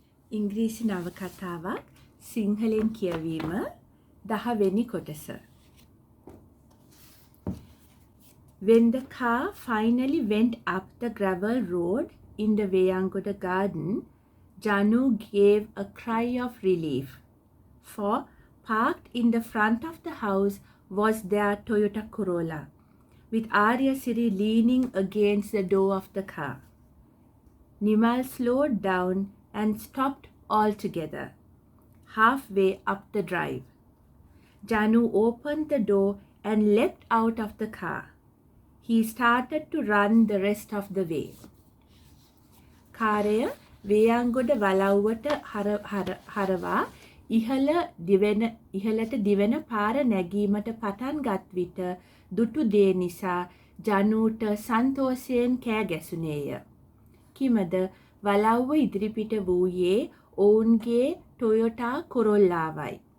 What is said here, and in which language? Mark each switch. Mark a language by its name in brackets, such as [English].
[Sinhala] ඉංග්‍රීසි නවකතාවක් සිංහලෙන් කියවීම 10 වෙනි කොටස. [English] When the car finally went up the gravel road in the Veyangoda garden, Janu gave a cry of relief. For parked in the front of the house was their Toyota Corolla, with Arya Siri leaning against the door of the car. Nimal slowed down and stopped altogether, halfway up the drive. Janu opened the door and leapt out of the car. He started to run the rest of the way. [Sinhala] කාරය Veyangoda වලව්වට හරවා ඉහළට දිවෙන පාර නැගීමට පටන් ගත් විට දුටු දේ නිසා ජනූට සන්තෝෂයෙන් කෑ ගැසුණේය. කිමද වලව්ව ඉදිරිපිට වූයේ ඔවුන්ගේ ටොයොටා කොරොල්ලාවයි.